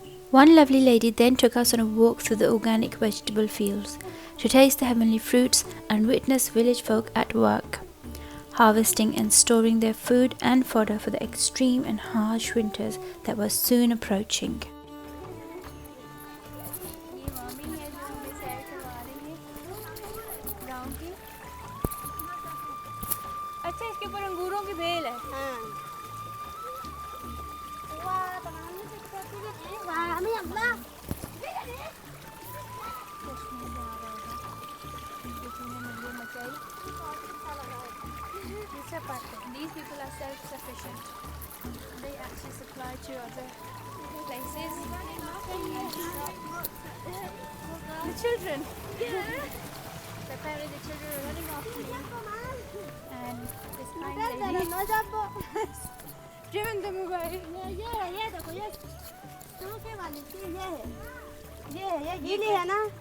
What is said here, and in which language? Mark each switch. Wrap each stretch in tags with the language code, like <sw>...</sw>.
<en>One lovely lady then took us on a walk through the organic vegetable fields to taste the heavenly fruits and witness village folk at work, harvesting and storing their food and fodder for the extreme and harsh winters that were soon approaching.</en> <hi>ये मामी है जो हमें सैर करवा रही है गाँव की। अच्छा, इसके ऊपर अंगूरों की बेल है। हाँ। चश्मे से आ रहा होगा। किसी ने मंदिर मचाई।</hi> <en>These people are self-sufficient. They actually supply to other places. The children. So apparently the children are running after me. And this kind lady driven them away.</en> <hi>ये देखो, ये सूखे वाली चीज़ ये गीली है ना।</hi>